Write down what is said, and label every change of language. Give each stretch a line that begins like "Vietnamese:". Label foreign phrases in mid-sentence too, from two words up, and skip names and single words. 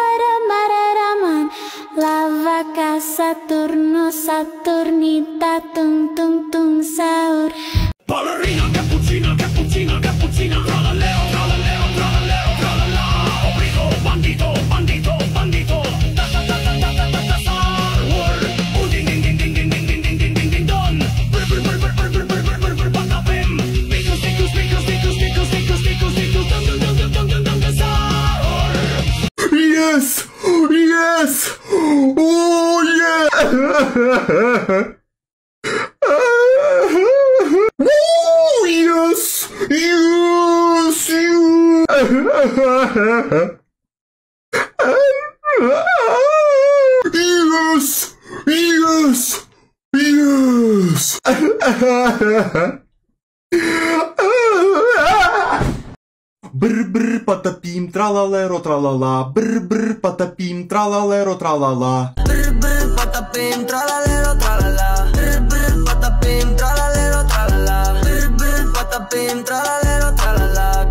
Italian: La vaca Saturnita, tung tung tung sahur. Ballerina, cappuccina, cappuccina, cappuccina. Tralaleo, tralaleo, tralaleo, tralala. Obligo, bandito, bandito, bandito. Ta ta ta ta ta ta ta ta sahur. Ding ding ding ding ding ding ding ding ding ding ding don. Brr brr brr brr brr brr brr brr brr patapim. Stickus, stickus, stickus, stickus, stickus, stickus, stickus, stickus. Dum dum dum dum dum dum dum sahur.
English: Yes! Yes! Oh yeah! Oh yes! Yes! Yes! Yes! Yes!
Italian: Brr brr patapim tralalero tralala. Brr brr patapim tralalero tralala. Brr brr patapim tralalero tralala. Brr brr patapim tralalero tralala. Brr brr patapim tralalero tralala.